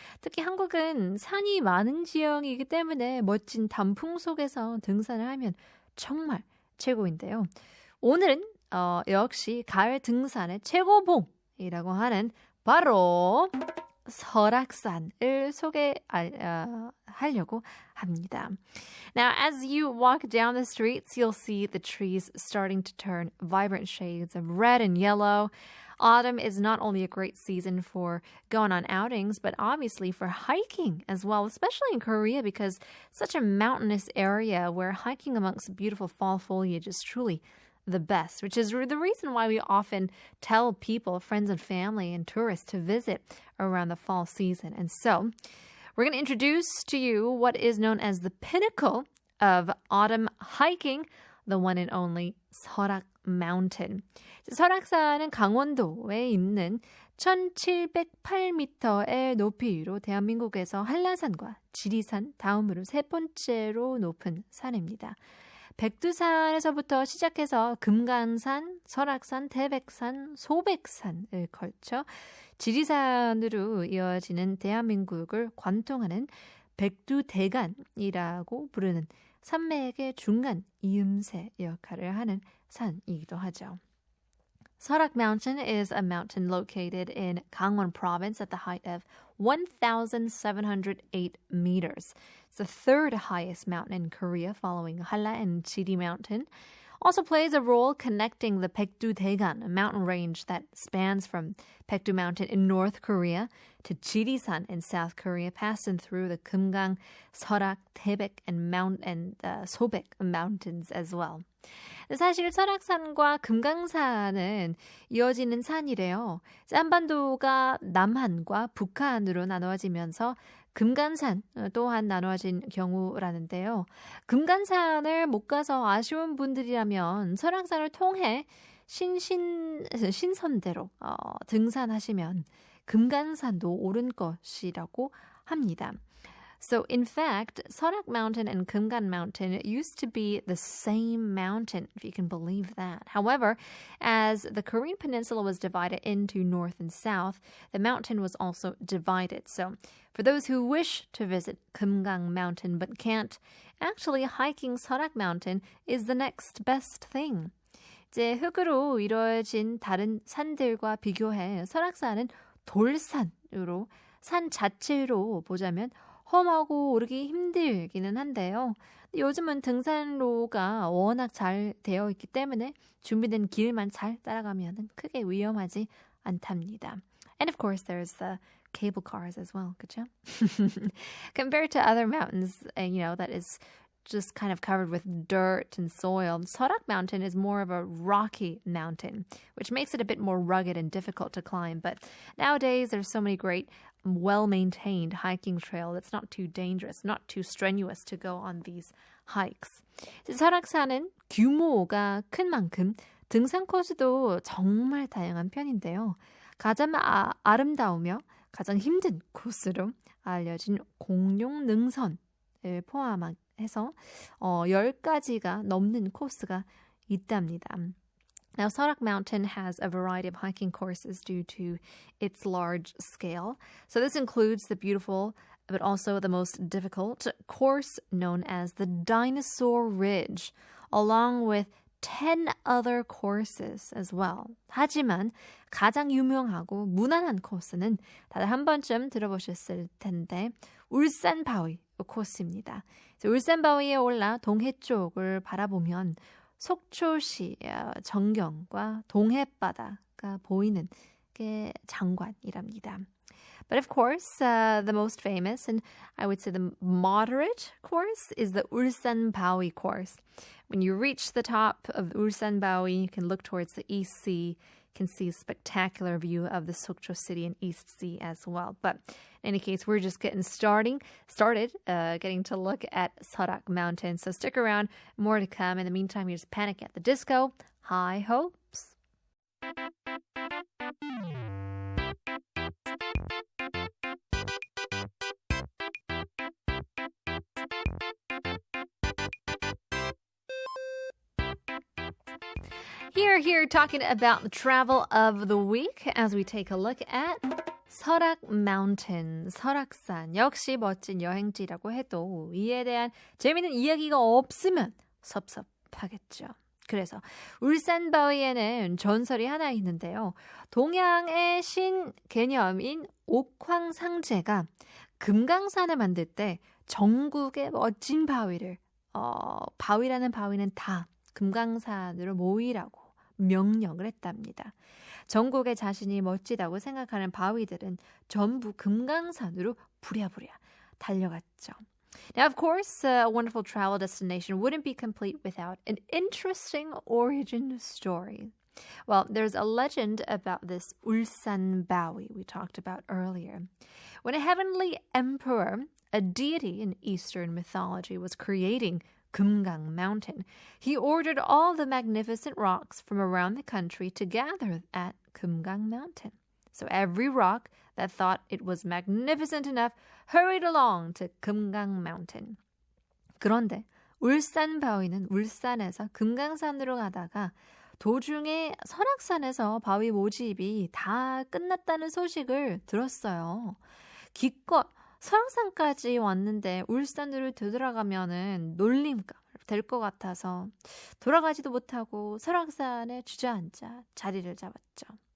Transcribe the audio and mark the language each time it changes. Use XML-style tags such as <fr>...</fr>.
<ko>특히 한국은 산이 많은 지형이기 때문에 멋진 단풍 속에서 등산을 하면 정말 최고인데요. 오늘은 역시 가을 등산의 최고봉이라고 하는 바로 설악산을 소개하려고 합니다.</ko> <en>Now, as you walk down the streets, you'll see the trees starting to turn vibrant shades of red and yellow. Autumn is not only a great season for going on outings, but obviously for hiking as well, especially in Korea because such a mountainous area where hiking amongst beautiful fall foliage is truly the best, which is the reason why we often tell people, friends and family and tourists to visit around the fall season. And so we're going to introduce to you what is known as the pinnacle of autumn hiking, the one and only 설악 Mountain.</en> <ko>설악산은 강원도에 있는 1708m의 높이로 대한민국에서 한라산과 지리산 다음으로 세 번째로 높은 산입니다. 백두산에서부터 시작해서 금강산, 설악산, 태백산, 소백산을 걸쳐 지리산으로 이어지는 대한민국을 관통하는 백두대간이라고 부르는 산맥의 중간 이음새 역할을 하는 산이기도 하죠.</ko> <en>Seorak Mountain is a mountain located in Gangwon Province at the height of 1,708 meters. It's the third highest mountain in Korea following Halla and Chiri Mountain. Also plays a role connecting the Baekdu-daegan, a mountain range that spans from Baekdu Mountain in North Korea to Jirisan in South Korea, passing through the Kumgang, Seorak, Taebaek, and Sobaek mountains as well.</en> <ko>사실 설악산과 금강산은 이어지는 산이래요. 한반도가 남한과 북한으로 나누어지면서 금강산 또한 나누어진 경우라는데요. 금강산을 못 가서 아쉬운 분들이라면 설악산을 통해 신선대로 등산하시면 금강산도 오른 것이라고 합니다.</ko> <en>So, in fact, Seorak Mountain and Kumgan Mountain used to be the same mountain, if you can believe that. However, as the Korean peninsula was divided into north and south, the mountain was also divided. So, for those who wish to visit Kumgang Mountain but can't, actually hiking Seorak Mountain is the next best thing.</en> <ko>이제 흙으로 이루어진 다른 산들과 비교해 설악산은 돌산으로 산 자체로 보자면 험하고 오르기 힘들기는 한데요. 요즘은 등산로가 워낙 잘 되어 있기 때문에 준비된 길만 잘 따라가면 크게 위험하지 않답니다.</ko> <en>And of course there's the cable cars as well,</en> <ko>그렇죠?</ko> <en>Compared to other mountains, that is just kind of covered with dirt and soil. Seorak Mountain is more of a rocky mountain, which makes it a bit more rugged and difficult to climb. But nowadays, there's so many great, well-maintained hiking trails. It's not too dangerous, not too strenuous to go on these hikes.</en> <ko>설악산은 규모가 큰 만큼 등산 코스도 정말 다양한 편인데요. 가장 아름다우며 가장 힘든 코스로 알려진 공룡 능선을 포함한 해서 10가지가 넘는 코스가 있답니다.</ko> <en>Now, Seorak Mountain has a variety of hiking courses due to its large scale. So this includes the beautiful, but also the most difficult course known as the Dinosaur Ridge, along with 10 other courses as well.</en> <ko>하지만 가장 유명하고 무난한 코스는 다들 한 번쯤 들어보셨을 텐데 울산 바위 코스입니다. 울산 바위에 올라 동해 쪽을 바라보면 속초시 전경과 동해바다가 보이는 게 장관이랍니다.</ko> <en>But of course, the most famous and I would say the moderate course is the Ulsan Bawi course. When you reach the top of Ulsan Bawi, you can look towards the East Sea. You can see a spectacular view of the Sokcho City and East Sea as well. But in any case, we're just getting started, getting to look at Seorak Mountain. So stick around, more to come. In the meantime, here's Panic at the Disco. High hopes. Here talking about the travel of the week as we take a look at 설악 Mountain, 설악산.</en> <ko>역시 멋진 여행지라고 해도 이에 대한 재미있는 이야기가 없으면 섭섭하겠죠. 그래서 울산 바위에는 전설이 하나 있는데요. 동양의 신 개념인 옥황상제가 금강산을 만들 때 전국의 멋진 바위를 바위라는 바위는 다 금강산으로 모이라고 명령을 했답니다. 전국에 자신이 멋지다고 생각하는 바위들은 전부 금강산으로 부랴부랴 달려갔죠.</ko> <en>Now, of course, a wonderful travel destination wouldn't be complete without an interesting origin story. Well, there's a legend about this Ulsan Bawi we talked about earlier. When a heavenly emperor, a deity in Eastern mythology, was creating Kumgang Mountain, he ordered all the magnificent rocks from around the country to gather at Kumgang Mountain. So every rock that thought it was magnificent enough hurried along to Kumgang Mountain.</en> <ko>그런데 울산 바위는 울산에서 금강산으로 가다가 도중에 설악산에서 바위 모집이 다 끝났다는 소식을 들었어요. 기껏 설악산까지 왔는데 울산으로 되돌아가면은 놀림감 될 것 같아서 돌아가지도 못하고 설악산에 주저앉아 자리를 잡았죠.</ko>